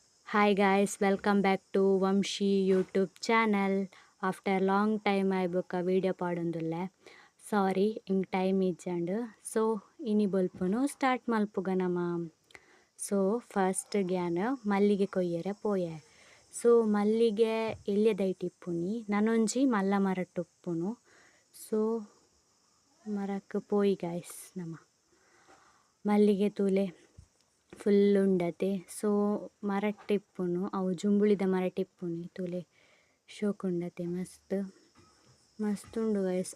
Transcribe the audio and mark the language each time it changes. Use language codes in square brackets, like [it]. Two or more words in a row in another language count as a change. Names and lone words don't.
[en] Hi guys, welcome back to Vamshi YouTube channel. After a long time I book a video padundulle. [tcy] Sorry, ing time ichand. So ini bolpunu start malpuga nama. [en] So first [tcy] gyana mallige koyyere poye. So mallige ಎಲ್ಯದೈಟಿಪ್ಪುನಿ ನನೊಂಜಿ ಮಲ್ಲ ಮರಟ್ಟುಪ್ಪುನು. ಸೊ ಮರಕ್ಕೆ ಪೋಯಿ ಗಾಯ್ಸ್ ನಮ್ಮ ಮಲ್ಲಿಗೆ ತೂಲೆ ಫುಲ್ ಉಂಡತೆ. ಸೊ ಮರಟ್ಟಿಪ್ಪುನು ಅವು ಜುಂಬುಳಿದ ಮರಟಿಪ್ಪುನಿ ತೂಲೆ ಶೋಕುಂಡತೆ ಮಸ್ತ್ ಮಸ್ತ್ ಉಂಡು ಗೈಸ್.